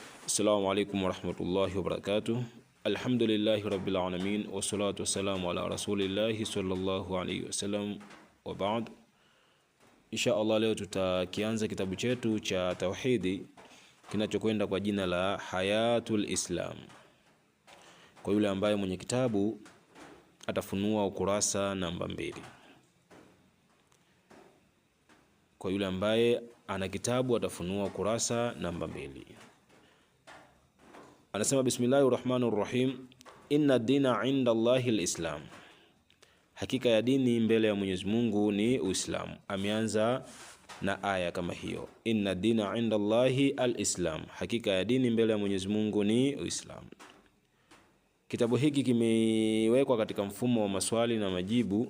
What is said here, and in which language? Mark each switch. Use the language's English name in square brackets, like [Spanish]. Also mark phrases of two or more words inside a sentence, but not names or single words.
[Arabic] السلام عليكم ورحمة الله وبركاته الحمد لله رب العالمين والصلاة والسلام على رسول الله صلى الله عليه وسلم وبعد. إن شاء الله [Swahili] leo tutakianza kitabu chetu cha tauhidi kinachokwenda kwa jina la Hayatul Islam. Kwa yule ambaye mwenye kitabu atafunua ukurasa namba 2. Kwa yule ambaye ana kitabu atafunua ukurasa namba 2. Anasema [Arabic] بسم الله الرحمن الرحيم إن الدين عند الله الإسلام, [Swahili] hakika ya dini mbele ya Mwenyezi Mungu ni Uislamu. Ameanza na aya kama hiyo, [Arabic] إن الدين عند الله الإسلام, [Swahili] hakika ya dini mbele ya Mwenyezi Mungu ni Uislamu. Kitabu hiki kimewekwa katika mfumo wa maswali na majibu.